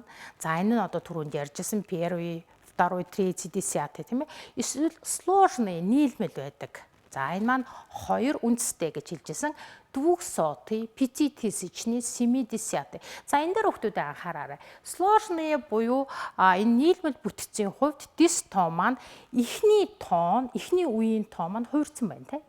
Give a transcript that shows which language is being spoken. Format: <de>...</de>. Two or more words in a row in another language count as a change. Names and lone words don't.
<mn>За энэ нь одоо түрүүнд ярьжсэн</mn> <ru>первый, второй, третий, десятый</ru> <mn>тийм ээ. Эсвэл сложные нийлмэл байдаг. За энэ маань хоёр үндэстэй гэж хэлжсэн. 200, 5000, 70. За энэ дээр хүүхдүүд анхаараарай. Сложные буюу энэ нийлмэл бүтцийн хувьд дисто маань эхний тоон, эхний үеийн тоо маань хувирсан байна те.</mn>